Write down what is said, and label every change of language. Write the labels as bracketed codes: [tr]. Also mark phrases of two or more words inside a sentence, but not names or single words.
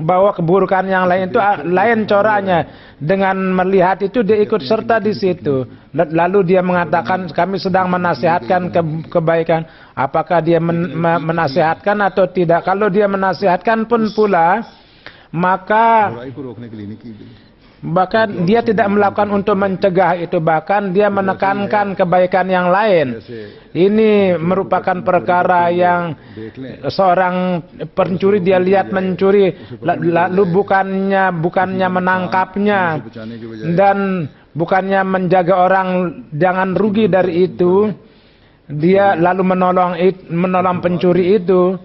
[id] bahwa keburukan yang lain itu lain coraknya. Dengan melihat itu dia ikut serta di situ. Lalu dia mengatakan kami sedang menasihatkan kebaikan. Apakah dia menasihatkan atau tidak? Kalau dia menasihatkan pun pula, maka [ur] برائی کو روکنے کے لیے نہیں کی گئی. [id] bahkan dia tidak melakukan untuk mencegah itu, bahkan dia menekankan kebaikan yang lain. Ini merupakan perkara yang seorang pencuri dia lihat mencuri, lalu bukannya menangkapnya dan bukannya menjaga orang jangan rugi dari itu, dia lalu menolong pencuri itu.